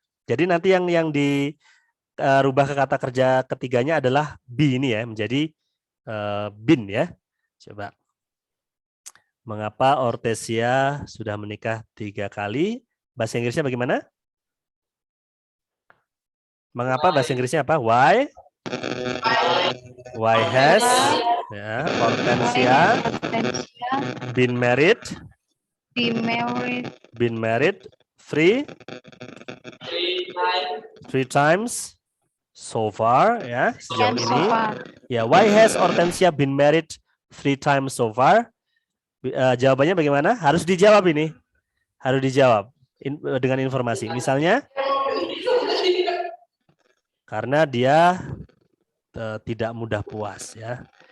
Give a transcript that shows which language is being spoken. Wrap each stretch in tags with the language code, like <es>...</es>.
<id>Jadi nanti yang dirubah ke kata kerja ketiganya adalah be ini ya, menjadi been ya. Coba. Mengapa Hortensia sudah menikah 3 kali? Bahasa Inggrisnya bagaimana? Mengapa bahasa Inggrisnya apa?</id> <en>Why? Why has ya, Hortensia been married? Been married 3 times so far ya,</en> <id>sejauh ini.</id> <en>Ya, why has Hortensia been married 3 times so far?</en> <id>Jawabannya bagaimana? Harus dijawab ini. Harus dijawab dengan informasi. Misalnya karena dia tidak mudah puas ya.</id>